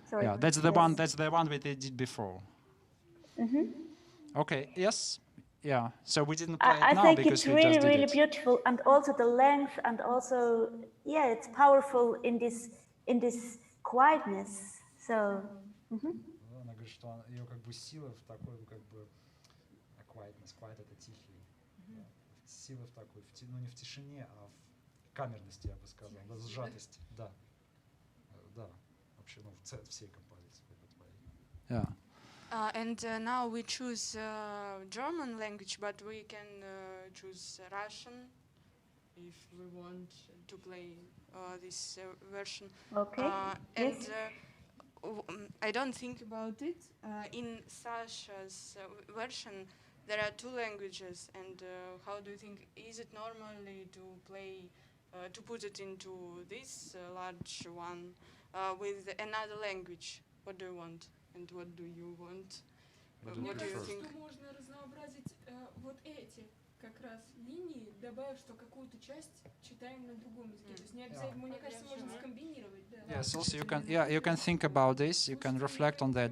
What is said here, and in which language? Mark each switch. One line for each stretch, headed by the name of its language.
English: Yeah, that's the one. That's the one we did before. Okay. Yes. Yeah. So we didn't play it now because we just did it. I think it's really beautiful, and also the length, and also it's powerful in this quietness. So.
Russian: Она говорит, что ее как бы сила в такой как бы quietness, quiet это тихий, сила в такой, ну не в тишине, а в камерности, я бы сказал, да, сжатости, да, вообще, ну в всей композиции.
English: Yeah. And now we choose German language, but we can choose Russian if we want to play this version. Okay. And I don't think about it. In Sasha's version, there are 2 languages, and how do you think? Is it normally to play, to put it into this large one with another language? What do you want? And what do you want?
Russian: Мне кажется, что можно разнообразить вот эти как раз линии, добавив, что какую-то часть читаем на другом языке. То есть не обязательно, мне кажется, можно скомбинировать. Да.
English: Yes, also you can think about this. You can reflect on that.